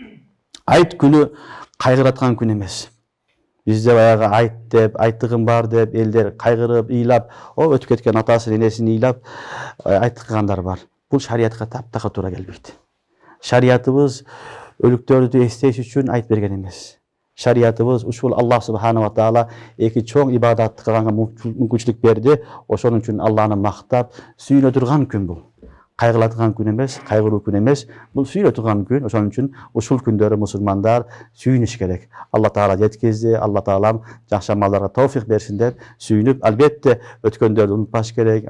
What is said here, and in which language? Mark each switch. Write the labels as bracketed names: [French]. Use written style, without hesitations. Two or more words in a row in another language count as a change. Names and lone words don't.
[Kyrgyz] Айт күнү кайгыраткан күн эмес. Бизде баягы айт деп, айттыгым бар деп, элдер кайгырып, ыйлап, өтүп кеткен атасын, энесин ыйлап айткандар бар. Бул шариятка таптакыр туура келбейт. Шариятыбыз өлүктөрдү эстеш үчүн айт берген эмес. Шариятыбыз ушул Аллах [Arabic] سبحان وتعالى [Kyrgyz] эки чоң ибадатты кылганга мүмкүнчүлүк берди. Ошон үчүн Алланы мактап, сүйүнө турган күн бул. Кайгылатган күн эмес, кайгыруу күн эмес. Бул сүйүнө турган күн. Ошон үчүн ушул күндөрү мусулмандар сүйүнүш керек. Алла таала жеткизди, Алла таалам жакшы амалдарга товфик берсин деп сүйүнүп, албетте өткөндөрдү унутпаш керек.